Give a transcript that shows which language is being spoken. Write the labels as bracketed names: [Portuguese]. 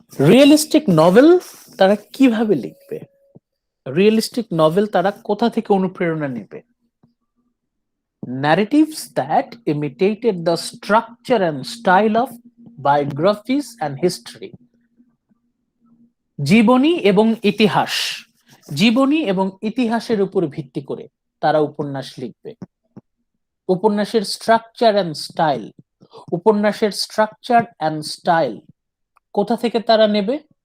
[Bangla] Realistic novel তারা কিভাবে লিখবে, রিয়েলিস্টিক নভেল তারা কোথা থেকে অনুপ্রেরণা নেবে? [English] Narratives that imitated the structure and style of biographies and history. [Bangla] জীবনী এবং ইতিহাস, জীবনী এবং ইতিহাসের উপর ভিত্তি করে তারা উপন্যাস লিখবে। উপন্যাসের [English] structure and style, [Bangla] উপন্যাসের স্ট্রাকচার অ্যান্ড স্টাইল কোথা থেকে তারা নেবে?